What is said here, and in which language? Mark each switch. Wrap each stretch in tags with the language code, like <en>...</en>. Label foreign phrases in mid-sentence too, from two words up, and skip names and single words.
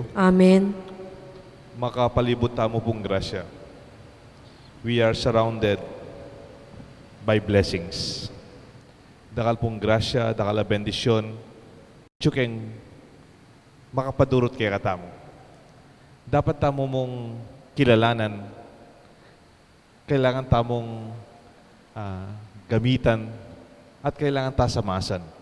<pam>Amen. makapalibot tamo pong grasya.</pam> <en>We are surrounded by blessings.</en> <pam>Dakal pong grasya, dakal na bendisyon, tsukeng makapadurot kay katamo. Dapat tamo mong kilalanan, kailangan tamong gamitan, at kailangan tasamasan.</pam>